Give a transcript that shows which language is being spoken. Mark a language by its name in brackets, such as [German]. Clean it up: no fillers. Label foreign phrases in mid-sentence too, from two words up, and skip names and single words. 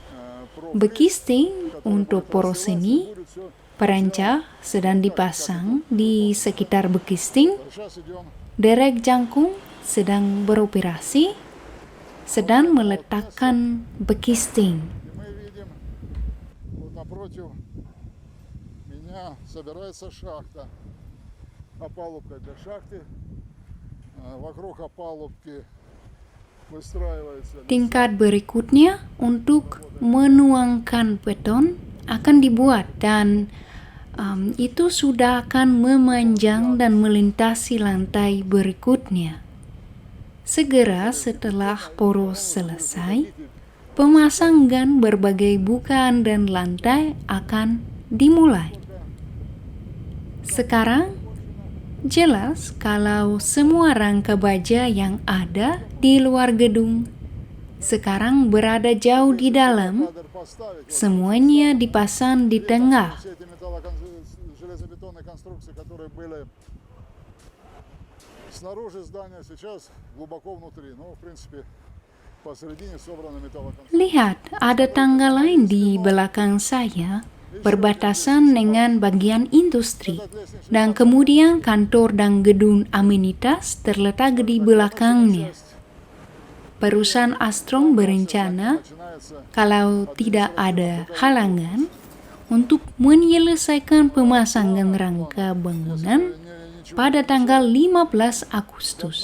[Indonesian] Bekisting untuk poros ini, perancah sedang dipasang di sekitar bekisting. Derek jangkung sedang beroperasi, sedang meletakkan bekisting. [Russian] Напротив меня собирается шахта. Опалубка для шахты. Вокруг опалубки выстраивается. [Indonesian] Tingkat berikutnya untuk menuangkan beton akan dibuat, dan itu sudah akan memanjang dan melintasi lantai berikutnya. Segera setelah poros selesai, pemasangan berbagai bukaan dan lantai akan dimulai. Sekarang, jelas kalau semua rangka baja yang ada di luar gedung sekarang berada jauh di dalam, semuanya dipasang di tengah. [Russian] Все эти железобетонные конструкции, которые были снаружи здания, сейчас глубоко внутри. Ну, в принципе, посередине собраны металлоконструкции. [Indonesian] Lihat, ada tangga lain di belakang saya, berbatasan dengan bagian industri, dan kemudian kantor dan gedung amenitas terletak di belakangnya. Perusahaan Astrom berencana, kalau tidak ada halangan, untuk menyelesaikan pemasangan rangka bangunan pada tanggal 15 Agustus.